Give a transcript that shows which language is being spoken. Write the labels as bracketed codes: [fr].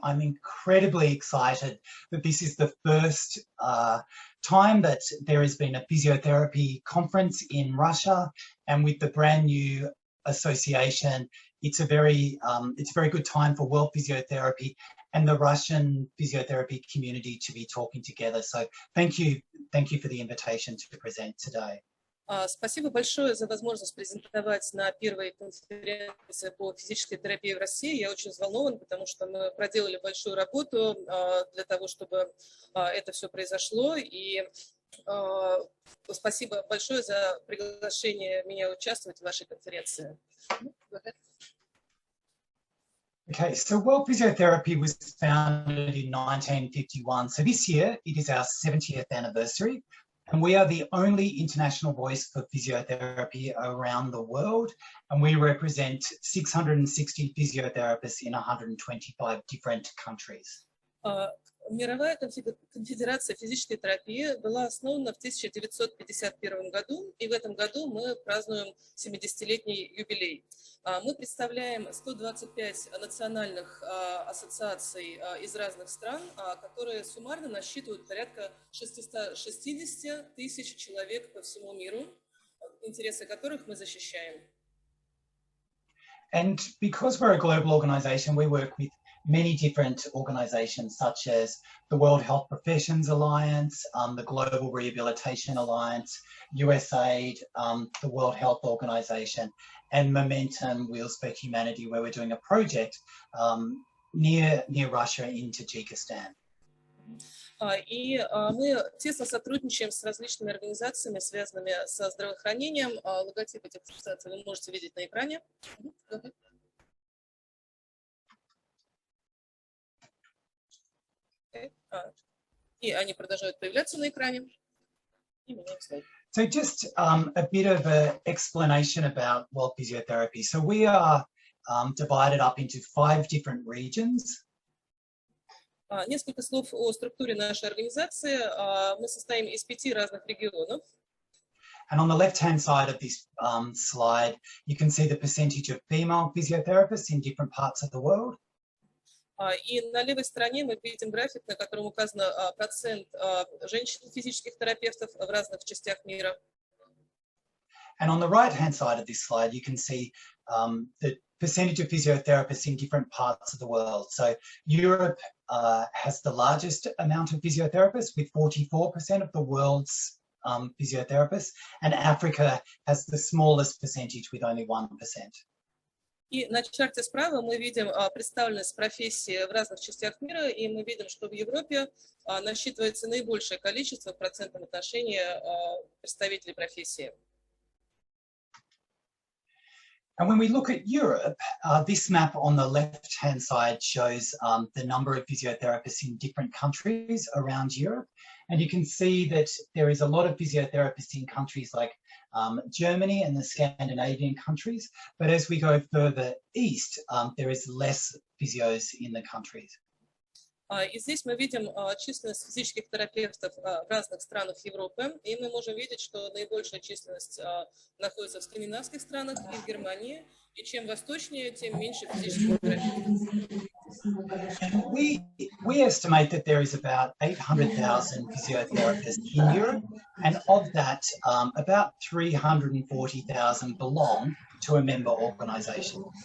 [en] I'm incredibly excited that this is the first time that there has been a physiotherapy conference in Russia, and with the brand new association, it's a very good time for world physiotherapy and the Russian physiotherapy community to be talking together. So thank you for the invitation to present today. [ru] Спасибо большое за возможность презентовать на первой конференции по физической терапии в России. Я очень взволнован, потому что мы проделали большую работу для того, чтобы это все произошло. И спасибо большое за приглашение меня участвовать в вашей конференции. [en] Okay, so World Physiotherapy was founded in 1951. So this year, it is our 70th anniversary, and we are the only international voice for physiotherapy around the world, and we represent 660 physiotherapists in 125 different countries. [ru] Мировая конфедерация физической терапии была основана в 1951 году, и в этом году мы празднуем 70-летний юбилей. Мы представляем 125 национальных ассоциаций из разных стран, которые суммарно насчитывают порядка 660 тысяч человек по всему миру, интересы которых мы защищаем. [en] And because we're a global organization, we work with many different organizations such as the World Health Professions Alliance, the Global Rehabilitation Alliance, USAID, the World Health Organization, and Momentum Wheels for Humanity, where we're doing a project near Russia in Tajikistan. [ru] И мы тесно сотрудничаем с различными организациями, связанными со здравоохранением. Логотип этих ассоциаций вы можете видеть на экране. И они продолжают появляться на экране. [en] So just a bit of an explanation about World Physiotherapy. So we are divided up into 5 different regions. [ru] Несколько слов о структуре нашей организации. Мы состоим из 5 разных регионов. [en] And on the left-hand side of this slide, you can see the percentage of female physiotherapists in different parts of the world. [ru] И на левой стороне мы видим график, на котором указан процент женщин физических терапевтов в разных частях мира. [en] And on the right-hand side of this slide, you can see the percentage of physiotherapists in different parts of the world. So Europe has the largest amount of physiotherapists with 44% of the world's physiotherapists, and Africa has the smallest percentage with only 1%. [ru] И на чарте справа мы видим представленность профессии в разных частях мира, и мы видим, что в Европе насчитывается наибольшее количество в процентном отношении представителей профессии. [en] And when we look at Europe, this map on the left-hand side shows the number of physiotherapists in different countries around Europe. And you can see that there is a lot of physiotherapists in countries like Germany and the Scandinavian countries. But as we go further east, there is less physios in the countries. [ru] И здесь мы видим численность физических терапевтов в разных странах Европы, и мы можем видеть, что наибольшая численность находится в скандинавских странах и в Германии, и чем восточнее, тем меньше физических терапевтов. [en] We estimate that there is about 800,000 physiotherapists in Europe, and of that, about 340,000 belong to a member organisation.